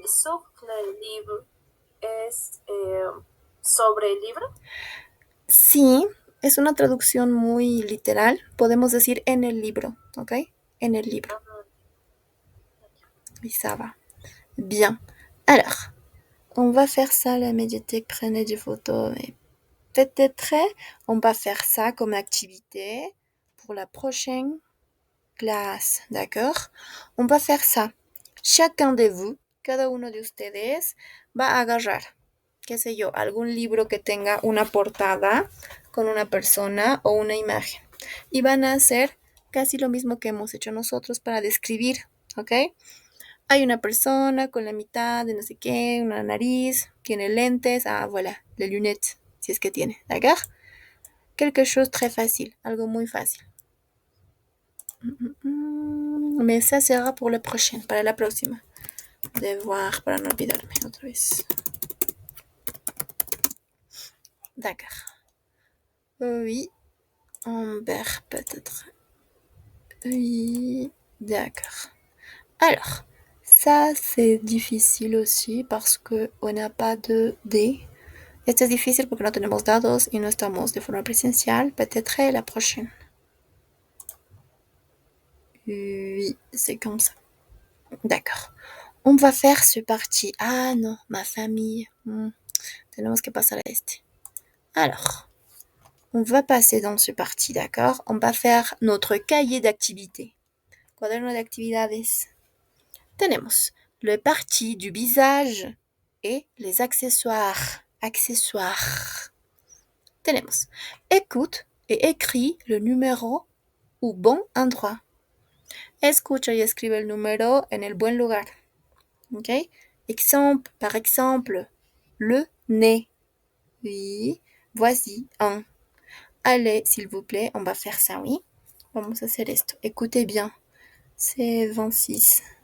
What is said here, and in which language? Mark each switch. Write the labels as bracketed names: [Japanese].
[French] Sur le livre [Spanish] es sobre el libro. Sí, es una traducción muy literal. Podemos decir en el libro, ¿ok? En el libro. [French] Oui, ça va. Bien. Alors, on va faire ça, la médiathèque. Prenez des photos. Mais peut-être, on va faire ça comme activité pour la prochaine clase, d'accord? On va faire ça. Chacun de vous, [Spanish] cada uno de ustedes, va a agarrar, qué sé yo, algún libro que tenga una portada con una persona o una imagen. Y van a hacer casi lo mismo que hemos hecho nosotros para describir, ¿ok? Hay una persona con la mitad de no sé qué, una nariz, tiene lentes, [French] voilà, les lunettes, [Spanish] si es que tiene, ¿d'accord? [French] Quelque chose très facile, [Spanish] algo muy fácil. [French] Mais ça sera pour la prochaine, [Spanish] para la próxima. [French] De voir, [Spanish] para no olvidarme otra vez. [French] D'accord. Oui, Humbert peut-être. Oui, d'accord. Alors, ça c'est difficile aussi parce qu'on n'a pas de D. [Spanish] Esto es difícil porque no tenemos dados y no estamos de forma presencial. [French] Peut-être la prochaine. Oui, c'est comme ça. D'accord. On va faire ce parti. Ah non, ma famille. [Spanish] Tenemos que pasar a este. [French] Alors, on va passer dans ce parti, d'accord? On va faire notre cahier d'activités. [Spanish] Cuaderno de actividades. Tenemos [French] le parti du visage et les accessoires. Accessoires. [Spanish] Tenemos [French] écoute et écris le numéro au bon endroit. [Spanish] Escucha y escribe el número en el buen lugar. Ok? [French] Exemple, par exemple, le nez. Oui, voici un. Allez, s'il vous plaît, on va faire ça, oui. [Spanish] Vamos a hacer esto. [French] Écoutez bien. C'est 26.